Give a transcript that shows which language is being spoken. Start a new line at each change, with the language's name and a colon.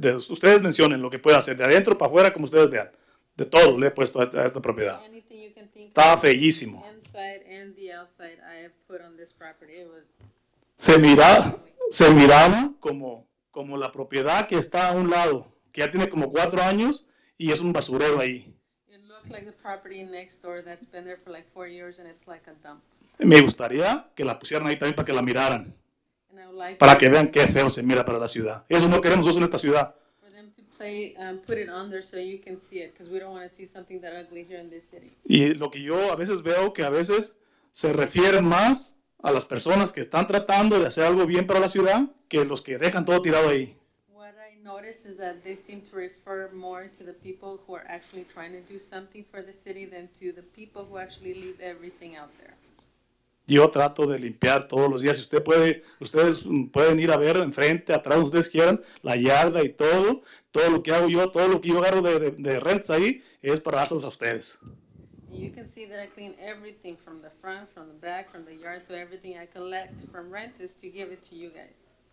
Spanish: Ustedes mencionen lo que puede hacer, de adentro para afuera, como ustedes vean. De todo le he puesto a esta propiedad.
English: Anything you can think
Spanish: Está
English: of,
Spanish: bellísimo.
English: inside and the outside, I have put on this property. It was
Spanish: Se miraba como la propiedad que está a un lado, que ya tiene como 4 años y es un basurero ahí.
English: It looked like the property next door that's been there for like 4 years and it's like a dump.
Spanish: Me gustaría que la pusieran ahí también para que la miraran,
English: And I would like
Spanish: para que vean qué feo se mira para la ciudad. Eso no queremos nosotros en esta ciudad.
English: for them to put it on there so you can see it, because we don't want to see something that ugly here in this city.
Spanish: Y lo que yo a veces veo que a veces se refieren más a las personas que están tratando de hacer algo bien para la ciudad que los que dejan todo tirado ahí.
English: What I notice is that they seem to refer more to the people who are actually trying to do something for the city than to the people who actually leave everything out there.
Spanish: Yo trato de limpiar todos los días. Si ustedes pueden ir a ver enfrente, atrás, donde ustedes quieran, la yarda y todo lo que hago yo, todo lo que yo agarro de rents ahí, es para dárselos a ustedes.
English: And you can see that I clean everything from the front, from the back, from the yard, so everything I collect from rent is to give it to you guys.